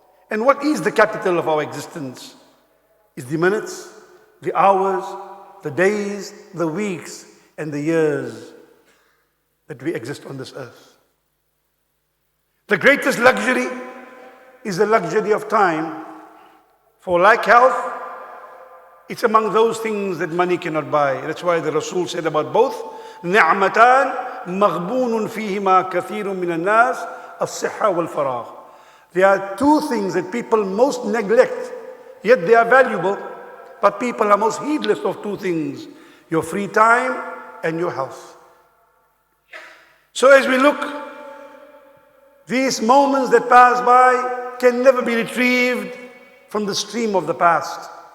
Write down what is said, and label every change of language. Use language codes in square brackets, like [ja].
[en] And what is the capital of our existence? It's the minutes, the hours, the days, the weeks, and the years that we exist on this earth. The greatest luxury is the luxury of time. For like health, it's among those things that money cannot buy. That's why the Rasul said about both, [ar] نِعْمَتَانْ مَغْبُونٌ فِيهِمَا كَثِيرٌ مِنَ النَّاسِ الصِّحَّةُ وَالْفَرَاغُ. [en] There are two things that people most neglect, yet they are valuable, but people are most heedless of two things: your free time and your health. So as we look, these moments that pass by can never be retrieved from the stream of the past.